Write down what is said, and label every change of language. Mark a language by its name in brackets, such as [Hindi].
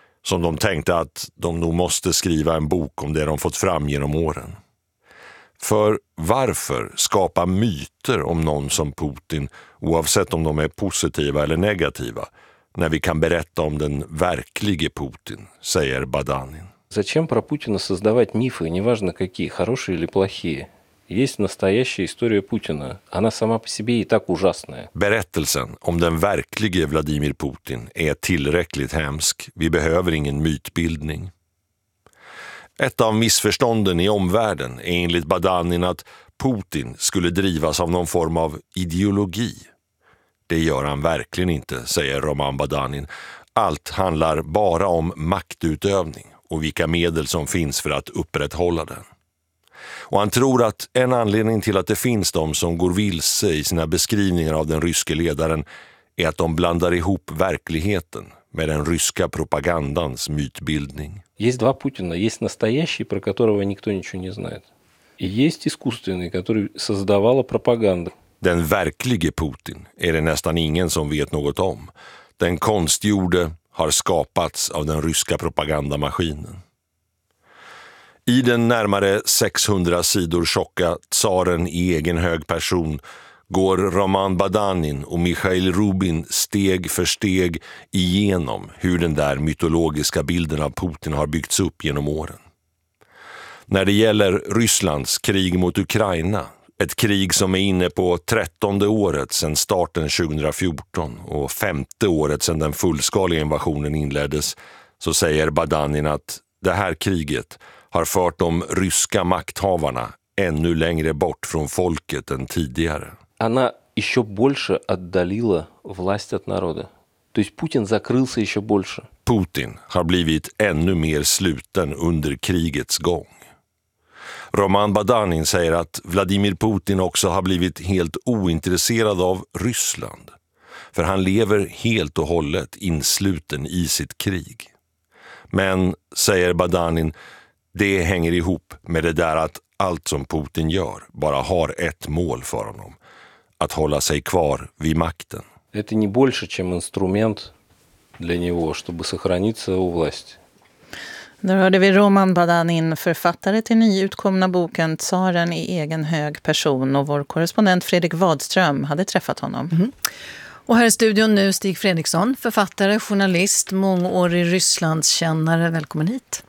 [Swedish] Som de tänkte att de nog måste skriva en bok om det de fått fram genom åren. För varför skapa myter om någon som Putin, oavsett om de är positiva eller negativa, när vi kan berätta om den verklige Putin, säger Badanin. [Russian] Зачем про Путина создавать мифы, неважно какие, хорошие или плохие? Есть настоящая история Путина. Она сама по себе и так ужасная. [Swedish] Berättelsen om den verklige Vladimir Putin är tillräckligt hemsk. Vi behöver ingen mytbildning. Ett av missförstånden i omvärlden är enligt Badanin att Putin skulle drivas av någon form av ideologi. Det gör han verkligen inte, säger Roman Badanin. Allt handlar bara om maktutövning och vilka medel som finns för att upprätthålla den. Och han tror att en anledning till att det finns de som går vilse i sina beskrivningar av den ryske ledaren är att de blandar ihop verkligheten med den ryska propagandans mytbildning. [Russian] Есть два Путина, есть настоящий, про которого никто ничего не знает. И есть искусственный, который создавала пропаганда. [Swedish] Den verklige Putin är det nästan ingen som vet något om. Den konstgjorde har skapats av den ryska propagandamaskinen. I den närmare 600 sidor tjocka Tsaren i egen hög person går Roman Badanin och Mikhail Rubin steg för steg igenom hur den där mytologiska bilden av Putin har byggts upp genom åren. När det gäller Rysslands krig mot Ukraina, ett krig som är inne på 13:e året sedan starten 2014 och 5:e året sedan den fullskaliga invasionen inleddes, så säger Badanin att det här kriget har fört de ryska makthavarna ännu längre bort från folket än tidigare. [Russian] Она еще больше отдалила власть от народа. То есть Путин закрылся еще больше. [Swedish] Путин har blivit ännu mer sluten under krigets gång. Roman Badanin säger att Vladimir Putin också har blivit helt ointresserad av Ryssland. För han lever helt och hållet insluten i sitt krig. Men, säger Badanin, det hänger ihop med det där att allt som Putin gör bara har ett mål för honom. Att hålla sig kvar vid makten. [Russian] Это не больше, чем инструмент для него, чтобы сохраниться у власти. [Swedish] Då hörde vi Roman Badanin, författare till nyutkomna boken Tsaren i egen hög person, och vår korrespondent Fredrik Wadström hade träffat honom. Och här i studion nu Stig Fredriksson, författare, journalist, mångårig Rysslandskännare. Välkommen hit.